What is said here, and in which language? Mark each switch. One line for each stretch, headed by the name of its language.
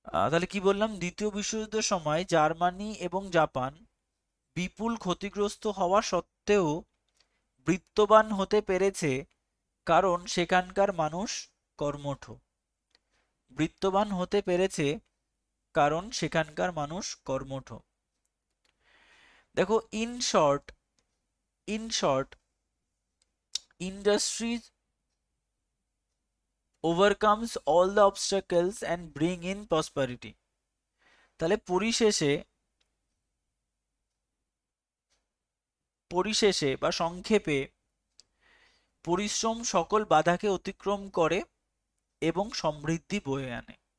Bangla: তাহলে কি বললাম, দ্বিতীয় বিশ্বযুদ্ধের সময় জার্মানি এবং জাপান বিপুল ক্ষতিগ্রস্ত হওয়া সত্ত্বেও বৃত্তবান হতে পেরেছে, কারণ সেখানকার মানুষ কর্মঠ। বৃত্তবান হতে পেরেছে কারণ সেখানকার মানুষ কর্মঠ।
English: দেখো, in short industries overcomes all the obstacles and bring in prosperity।
Bangla: তাহলে পরিশেষে বা সংক্ষেপে, পরিশ্রম সকল বাধাকে অতিক্রম করে এবং সমৃদ্ধি বয়ে আনে।